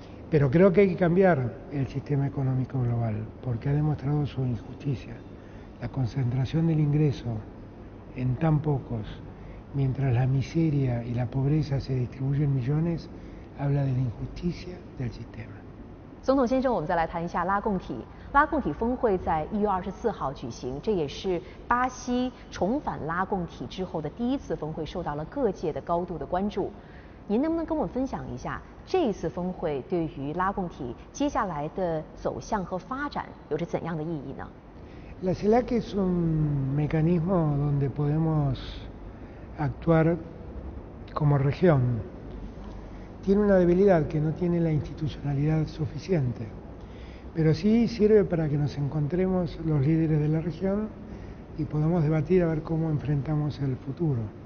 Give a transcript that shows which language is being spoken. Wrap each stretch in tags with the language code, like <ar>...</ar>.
<es>Pero creo que hay que cambiar el sistema económico global, porque ha demostrado su injusticia. La concentración del ingreso en tan pocos, mientras la miseria y la pobreza se distribuyen millones, habla de la injusticia del sistema.</es> <zh>总统先生，我们再来谈一下拉共体。拉共体峰会在1月24号举行，这也是巴西重返拉共体之后的第一次峰会，受到了各界的高度的关注。您能不能跟我们分享一下这一次峰会对于拉共体接下来的走向和发展有着怎样的意义呢？</zh> <es>La CELAC es un mecanismo donde podemos actuar como región. Tiene una debilidad que no tiene la institucionalidad suficiente, pero sí sirve para que nos encontremos los líderes de la región y podamos debatir a ver cómo enfrentamos el futuro.</es>